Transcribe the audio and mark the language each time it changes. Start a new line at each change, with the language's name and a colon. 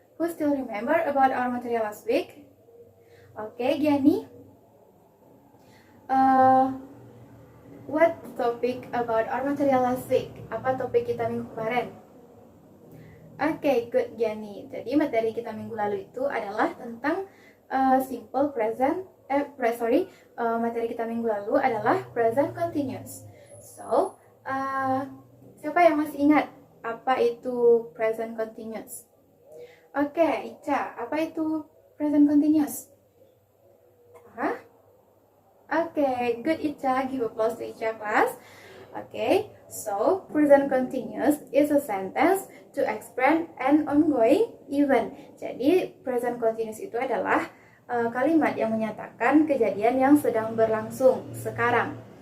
English: Who still remember about our material last week? Okay, Gianni. What topic about our material last week?
Indonesian: Apa topik kita minggu kemarin?
English: Okay, good,
Indonesian: Gianni. Jadi materi kita minggu lalu itu adalah tentang simple present. Materi kita minggu lalu adalah present continuous. So, siapa yang masih ingat apa itu present continuous? Okay, Ica, apa itu present continuous?
English: Okay, good, Ica. Give applause to Ica, class. Okay, so present continuous is a sentence to explain an ongoing event.
Indonesian: Jadi present continuous itu adalah kalimat yang menyatakan kejadian yang sedang berlangsung sekarang.